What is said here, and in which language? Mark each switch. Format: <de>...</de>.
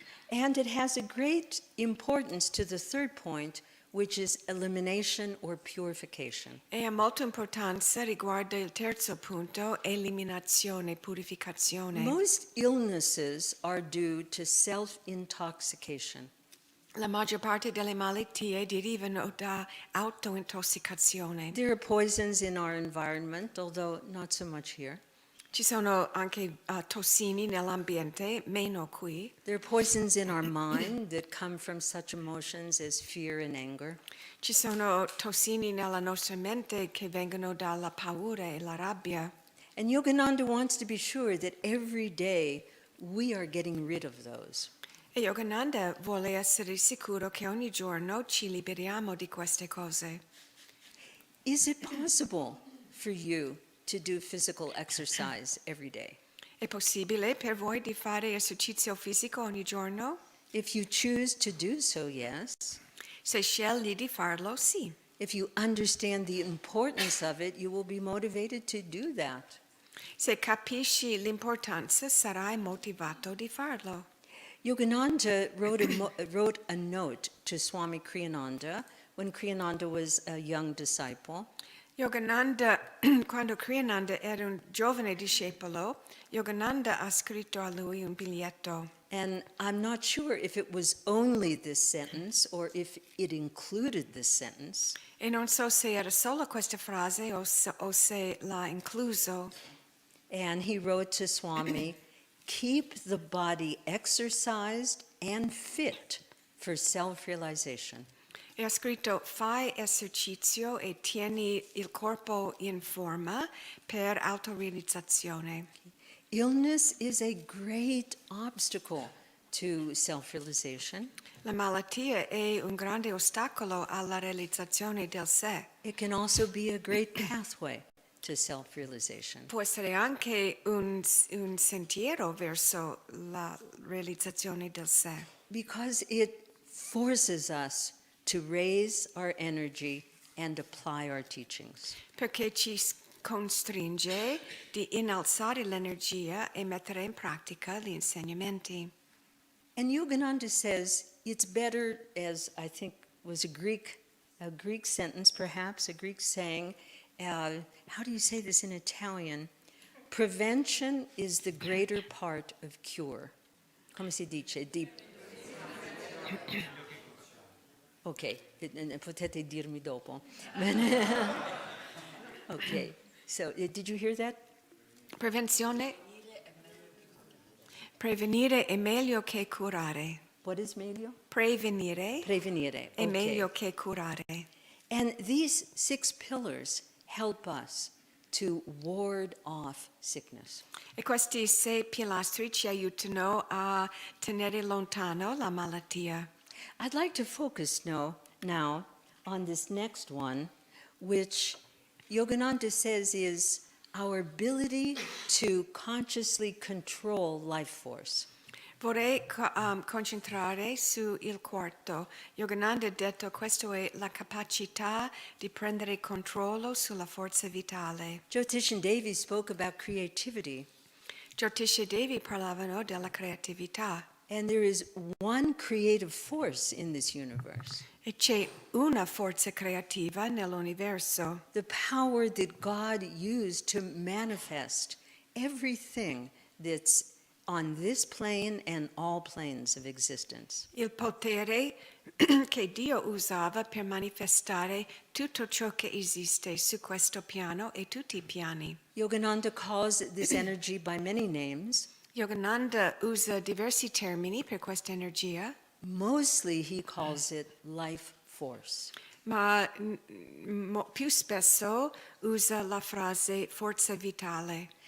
<en>And it has a great importance to the 3rd point, which is elimination or purification.</en> <it>E ha molta importanza riguardo il terzo punto, eliminazione, purificazione.</it> <en>Most illnesses are due to self-intoxication.</en> <it>La maggior parte delle malattie derivano da autointossicazione.</it> <en>There are poisons in our environment, although not so much here.</en> <it>Ci sono anche tossini nell'ambiente, meno qui.</it> <en>There are poisons in our mind that come from such emotions as fear and anger.</en> <it>Ci sono tossini nella nostra mente che vengono dalla paura e la rabbia.</it> <en>And Yogananda wants to be sure that every day we are getting rid of those.</en> <it>E Yogananda vuole essere sicuro che ogni giorno ci liberiamo di queste cose.</it> <en>Is it possible for you to do physical exercise every day?</en> <it>È possibile per voi di fare esercizio fisico ogni giorno?</it> <en>If you choose to do so, yes.</en> <it>Se scegli di farlo, sì.</it> <en>If you understand the importance of it, you will be motivated to do that.</en> <it>Se capisci l'importanza, sarai motivato di farlo.</it> <en>Yogananda wrote a note to Swami Kriyananda when Kriyananda was a young disciple.</en> <it>Yogananda, quando Kriyananda era un giovane discepolo, Yogananda ha scritto a lui un biglietto.</it> <en>And I'm not sure if it was only this sentence or if it included this sentence.</en> <it>E non so se era solo questa frase o se l'ha incluso.</it> <en>And he wrote to Swami, keep the body exercised and fit for self-realization.</en> <it>E ha scritto, fai esercizio e tieni il corpo in forma per autorealizzazione.</it> <en>Illness is a great obstacle to self-realization.</en> <it>La malattia è un grande ostacolo alla realizzazione del sé.</it> <en>It can also be a great pathway to self-realization.</en> <it>Può essere anche un sentiero verso la realizzazione del sé.</it> <en>Because it forces us to raise our energy and apply our teachings.</en> <it>Perché ci costringe di innalzare l'energia e mettere in pratica gli insegnamenti.</it> <en>And Yogananda says it's better, as I think was a Greek sentence, perhaps a Greek saying, how do you say this in Italian? Prevention is the greater part of cure.</en> <it>Come si dice? Ok, potete dirmi dopo.</it> <en>Okay, so did you hear that?</en> <it>Prevenire è meglio che curare.</it> <en>What is meglio?</en> <it>Prevenire Prevenire. è</it> <en>Okay.</en> <it>meglio che curare.</it> <en>And these 6 pillars help us to ward off sickness.</en> <it>E questi 6 pilastri ci aiutano a tenere lontano la malattia.</it> <en>I'd like to focus now on this next one, which Yogananda says is our ability to consciously control life force.</en> <it>Vorrei concentrare sul quarto. Yogananda ha detto questo è la capacità di prendere controllo sulla forza vitale.</it> <en>Jyotish and Devi spoke about creativity.</en> <it>Jyotish e Devi parlavano della creatività.</it> <en>And there is one creative force in this universe.</en> <it>E c'è una forza creativa nell'universo.</it> <en>The power that God used to manifest everything that's on this plane and all planes of existence.</en> <it>Il potere che Dio usava per manifestare tutto ciò che esiste su questo piano e tutti i piani.</it> <en>Yogananda calls this energy by many names.</en> <it>Yogananda usa diversi termini per questa energia,</it> <en>Mostly he calls it life force.</en> <it>ma più spesso usa la frase forza vitale.</it>